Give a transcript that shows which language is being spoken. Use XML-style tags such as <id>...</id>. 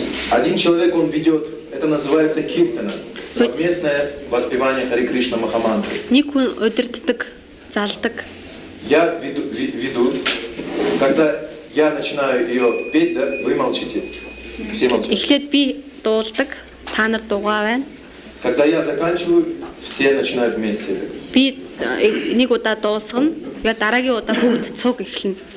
<ru>Один человек, он ведет, это называется киртана, совместное воспевание Хари Кришна Махамантры.</ru> <mn>Нику удирддаг, залдаг.</mn> <ru>Я веду, когда я начинаю ее петь, да, вы молчите. Все молчат.</ru> <mn>Эхлээд би дуулдаг, та нар дуугаа байна.</mn> <ru>Когда я заканчиваю, все начинают вместе.</ru> <mn>Би нэг удаа дуусгана, тэгээ дараагийн удаа бүгд цуг эхлэнэ.</mn>